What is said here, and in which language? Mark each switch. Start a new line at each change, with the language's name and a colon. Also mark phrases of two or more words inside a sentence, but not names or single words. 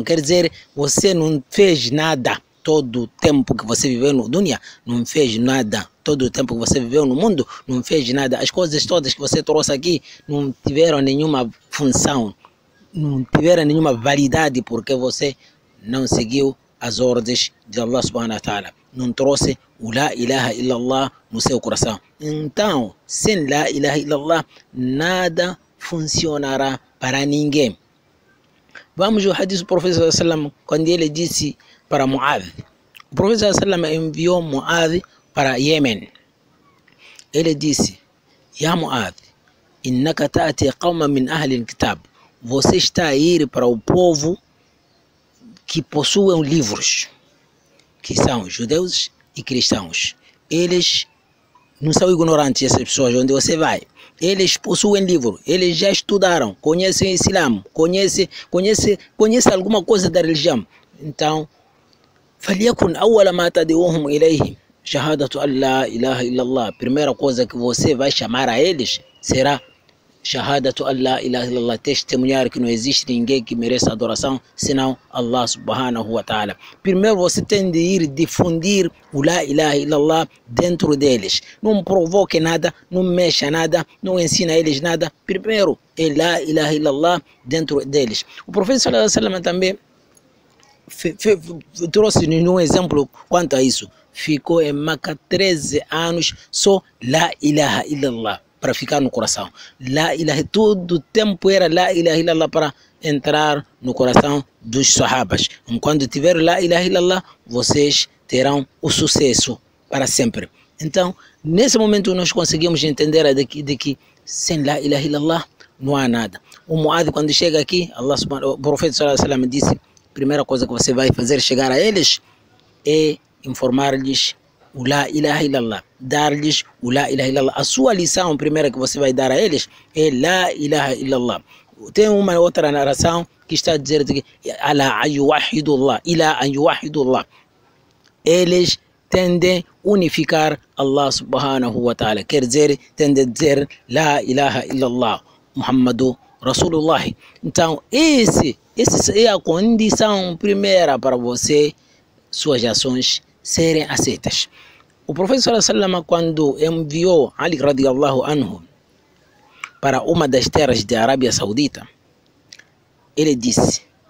Portuguese: Quer dizer, você não fez nada todo o tempo que você viveu no dunya, não fez nada. Todo o tempo que você viveu no mundo, não fez nada. As coisas todas que você trouxe aqui não tiveram nenhuma função, não tiveram nenhuma validade, porque você não seguiu as ordens de
Arabic: الله سبحانه وتعالى.
Portuguese: Não trouxe o
Arabic: لا إله إلا الله
Portuguese: no seu coração. Então, sem
Arabic: لا إله إلا الله,
Portuguese: nada funcionará para ninguém. Vamos ao hadith do profeta
Arabic: صلى الله عليه وسلم,
Portuguese: quando ele disse para Mu'adh. O profeta
Arabic: صلى الله عليه وسلم
Portuguese: enviou Mu'adh para Yemen. Ele disse:
Arabic: يا معاذ، إنك تأتي قوما من أهل الكتاب.
Portuguese: Você está a ir para o povo que possuem livros, que são judeus e cristãos. Eles não são ignorantes, essas pessoas, onde você vai. Eles possuem livro, eles já estudaram, conhecem o Islã, conhecem alguma coisa da religião. Então,
Arabic: فَلْيَكُنْ أَوَّلَ مَا تَدْعُوهُمْ إِلَيْهِ شَهَادَةُ أَنْ لَا إِلَهَ إِلَّا اللَّهِ.
Portuguese: Primeira coisa que você vai chamar a eles será
Arabic: شهادة أن لا إله إلا الله,
Portuguese: testemunhar que não existe ninguém que mereça adoração senão
Arabic: الله سبحانه وتعالى.
Portuguese: Primeiro você tem de ir difundir o
Arabic: لا إله إلا الله
Portuguese: dentro deles. Não provoque nada, não mexa nada, não ensina a eles nada. Primeiro é
Arabic: لا إله إلا الله
Portuguese: dentro deles. O profeta
Arabic: صلى الله عليه وسلم
Portuguese: também trouxe-nos um exemplo quanto a isso. Ficou em Meca 13 anos só
Arabic: لا إله إلا الله
Portuguese: para ficar no coração.
Arabic: لا إله,
Portuguese: todo o tempo era
Arabic: لا إله إلا الله
Portuguese: para entrar no coração dos sahabas. Quando tiver
Arabic: لا إله إلا الله,
Portuguese: vocês terão o sucesso para sempre. Então, nesse momento nós conseguimos entender de que sem
Arabic: لا إله إلا الله
Portuguese: não há nada. O Mu'adh, quando chega aqui, o profeta
Arabic: صلى الله عليه وسلم
Portuguese: disse: primeira coisa que você vai fazer chegar a eles é informar-lhes o
Arabic: لا إله إلا الله,
Portuguese: dar-lhes o
Arabic: لا إله إلا الله.
Portuguese: A sua lição primeira que você vai dar a eles é
Arabic: لا إله إلا الله.
Portuguese: Tem uma outra narração que está a dizer que
Arabic: ألا يوحدوا الله، إلا يوحدوا الله.
Portuguese: Eles tendem a unificar
Arabic: الله سبحانه وتعالى.
Portuguese: Quer dizer, tendem a dizer
Arabic: لا إله إلا الله، محمد رسول الله.
Portuguese: Então, essa é a condição primeira para você, suas ações serem aceitas. O profeta
Arabic: صلى الله عليه وسلم,
Portuguese: quando enviou Ali
Arabic: رضي الله عنه
Portuguese: para uma das terras da Arábia Saudita, ele disse: